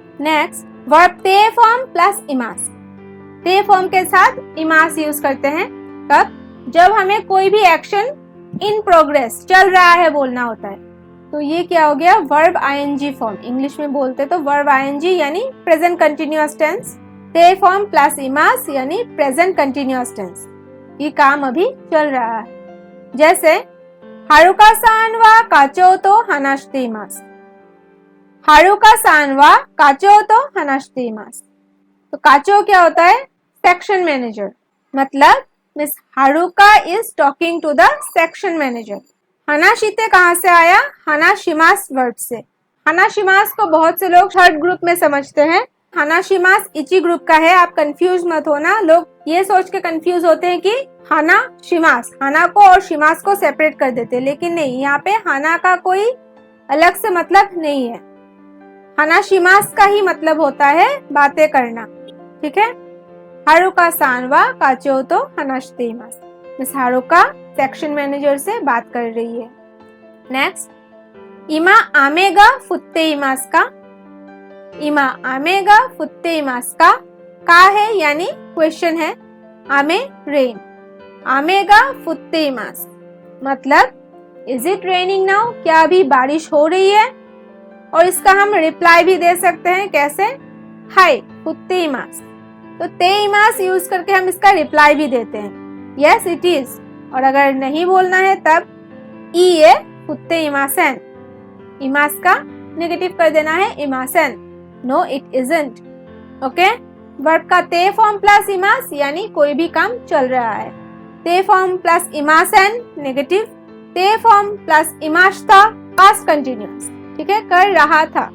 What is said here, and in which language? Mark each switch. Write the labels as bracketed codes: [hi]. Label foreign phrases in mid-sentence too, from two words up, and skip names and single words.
[en] Next, verb [hi] ते [en] form plus [hi] इमास, ते फॉर्म के साथ इमास यूज करते हैं कब, जब हमें कोई भी [en] action in progress, [hi] चल रहा है बोलना होता है। तो ये क्या हो गया, [en] verb ING form, [hi] इंग्लिश में बोलते तो [en] verb ING [hi] यानी [en] present continuous tense, [hi] ते [en] form plus [hi] इमास यानी [en] present continuous tense. [hi] ये काम अभी चल रहा है। जैसे [ja] はるかさんは課長と話しています, はるかさんは課長と話しています. [hi] तो काचो क्या होता है, [en] section manager, [hi] मतलब [en] Miss Haruka is talking to the section manager. [hi] हानाशिते कहाँ से आया, हानाशिमास वर्ड से। हानाशिमास को बहुत से लोग [en] third group [hi] में समझते हैं, हानाशिमास इची ग्रुप का है, आप कंफ्यूज मत होना। लोग ये सोच के कंफ्यूज होते हैं कि [ja] はな します, [hi] हाना को और शिमास को सेपरेट कर देते हैं, लेकिन नहीं, यहाँ पे हाना का कोई अलग से मतलब नहीं है। हानाशिमास का ही मतलब होता है बातें करना, ठीक है। [ja] はるかさんは課長と話しています, [hi] मिस हारुका [en] section manager [hi] से बात कर रही है। नेक्स्ट, [ja] 今雨が降っていますか, 今雨が降っていますか [hi] है यानी क्वेश्चन है, आमे रेन, [ja] 雨が降っています [hi] मतलब [en] is it raining now, [hi] क्या अभी बारिश हो रही है। और इसका हम रिप्लाई भी दे सकते हैं, कैसे, [ja] はい、降っています. [hi] तो [ja] ています [hi] यूज करके हम इसका रिप्लाई भी देते हैं, [en] yes it is. [hi] और अगर नहीं बोलना है तब [ja] いいえ、降っていません, [hi] इमास का नेगेटिव कर देना है इमासेन, [en] no it isn't, okay. [hi] वर्ब का ते [en] form plus [hi] इमास यानी कोई भी काम चल रहा है, ते [en] form plus [hi] इमासेन नेगेटिव, ते [en] form plus [hi] इमास्ता [en] past continuous, [hi] ठीक है, कर रहा था।